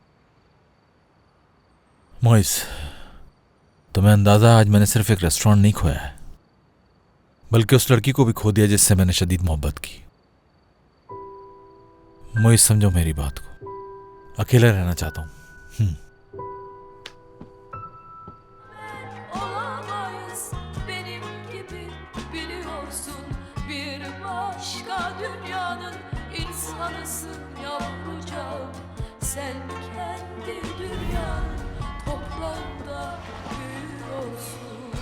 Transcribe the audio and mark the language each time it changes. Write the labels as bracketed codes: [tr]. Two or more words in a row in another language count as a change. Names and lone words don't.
[hi] मोइस, तुम्हें अंदाजा, आज मैंने सिर्फ एक रेस्टोरेंट नहीं खोया है, बल्कि उस लड़की को भी खो दिया जिससे मैंने शदीद मोहब्बत की। मोइस, समझो मेरी बात को, अकेला रहना चाहता हूं। [tr] Olamayız benim gibi, biliyorsun bir başka dünyanın insanısın yavrucağım. Sen kendi dünyanın toprağında büyüyorsun.